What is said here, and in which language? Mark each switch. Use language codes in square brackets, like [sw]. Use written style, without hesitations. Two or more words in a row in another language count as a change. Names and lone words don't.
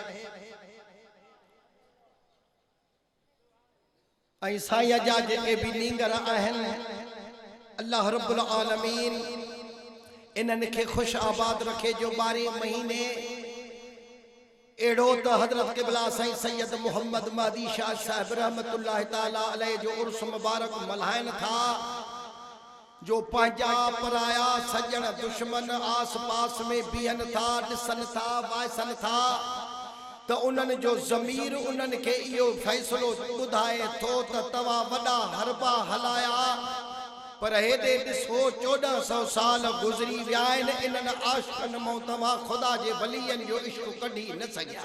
[sd] ऐं साईं जा जेके भी नींगर आहिनि, [ar] الله رب العالمين [sd] इन्हनि खे खुश आबाद रखे। जो 12 महीने एड़ो तो हजरत क़िबला साईं सैयद मोहम्मद महदी शाह साहब [ar] رحمة الله تعالى عليه [sd] जो उर्स मुबारक मल्हाइन था, जो पंहिंजा पराया सजन दुश्मन आस पास में बीहन था, ॾिसन था, वायसन था, तो उन्हनि जो ज़मीर उन्हनि खे इहो फ़ैसिलो ॿुधाए थो त तव्हां वॾा हरबा हलाया, पर हेॾे ॾिसो 1400 साल गुज़री विया आहिनि, इन्हनि आशिक़नि मां तव्हां ख़ुदा जे वलीयनि जो इश्क़ कढी न सघिया।